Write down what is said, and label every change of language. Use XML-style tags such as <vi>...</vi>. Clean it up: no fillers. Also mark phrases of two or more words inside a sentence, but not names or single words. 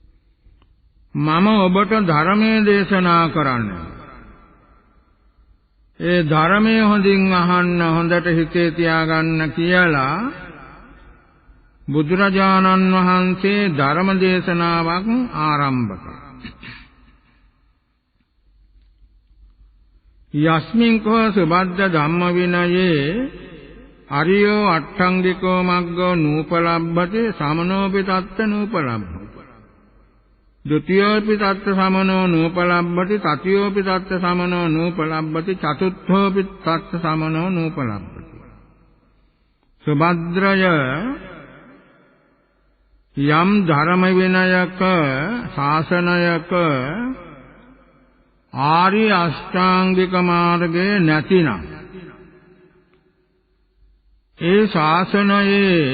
<si>මම ඔබට ධර්මයේ දේශනා කරන්න. ඒ ධර්මයේ හොඳින් අහන්න හොඳට හිතේ තියාගන්න කියලා බුදුරජාණන් වහන්සේ ධර්ම දේශනාවක් ආරම්භ කළා.</si> <pi>යස්මින් කෝ සුබද්ද ධම්ම විනයේ අරියෝ අට්ඨංගිකෝ මග්ගෝ නූපලබ්බති සමනෝපි තත්ත නූපලබ්බති ဒုတိ යෝපි තත්ත සමනෝ නූපලබ්බති තතියෝපි තත්ත සමනෝ නූපලබ්බති චතුත්ථෝපි තත්ත සමනෝ නූපලබ්බති සුභද්‍රය</pi> <si>යම් ධර්ම විනයක ශාසනයක ආර්ය අෂ්ටාංගික මාර්ගයේ නැතිනම් ඒ ශාසනයේ</si>